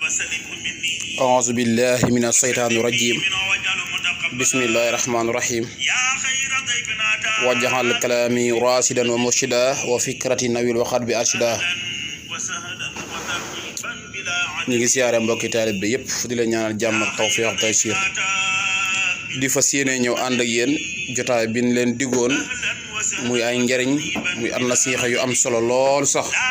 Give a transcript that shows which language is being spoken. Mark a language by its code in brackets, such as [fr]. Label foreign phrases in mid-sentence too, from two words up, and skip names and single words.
[ar] أعوذ بالله من الشيطان الرجيم بسم الله الرحمن الرحيم وجعل كلامي راشدا ومرشدا وفكرتي نوير وقلب أرشدا [wo] ñi ngi siyaare mbokki taalib bi yépp di la ñaanal jàmm ak tawfiq ak taysir di fas yéene ñëw ànd ak yéen jotaay bi ñu leen digoon muy ay njariñ muy am nasiixa yu am solo lool sax